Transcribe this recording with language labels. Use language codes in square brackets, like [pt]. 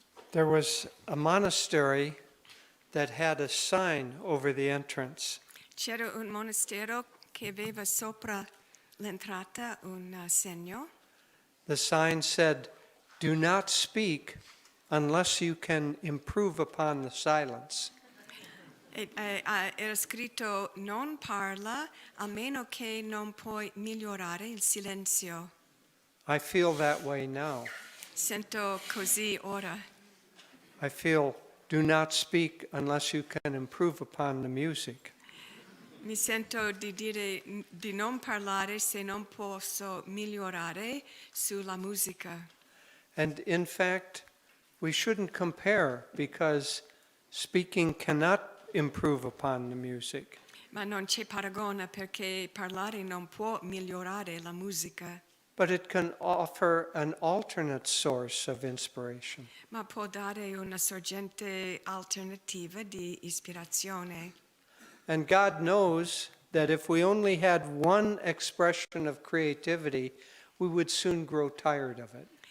[en] There was a monastery that had a sign over the entrance. [it] C'era un monastero che aveva sopra l'entrata un segno. [en] The sign said, "Do not speak unless you can improve upon the silence." [it] Era scritto non parla almeno che non puoi migliorare il silenzio. [en] I feel that way now. [it] Sento così ora. [en] I feel, do not speak unless you can improve upon the music. [it] Mi sento di dire di non parlare se non posso migliorare sulla musica. [en] And in fact, we shouldn't compare because speaking cannot improve upon the music. [it] Ma non c'è paragone perché parlare non può migliorare la musica. [en] But it can offer an alternate source of inspiration. [it] Ma può dare una sorgente alternativa di ispirazione. [en] And God knows that if we only had one expression of creativity, we would soon grow tired of it.